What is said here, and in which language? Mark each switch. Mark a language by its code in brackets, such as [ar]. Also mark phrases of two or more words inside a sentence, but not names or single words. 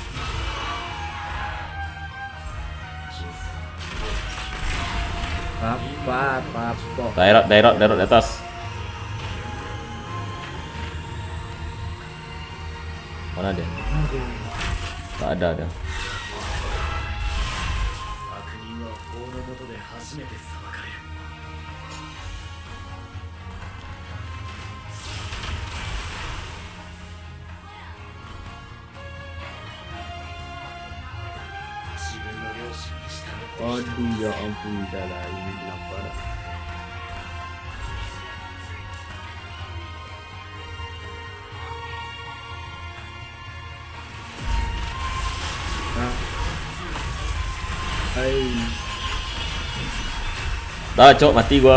[id] Apa? Daerah di atas. Mana dia? Tak ada dia. [ja] 悪人は法の下で初めて裁かれる 自分の良心に従って [id] Aduh, ya ampun, dah lah ini lapar. Dah, cok, mati gua.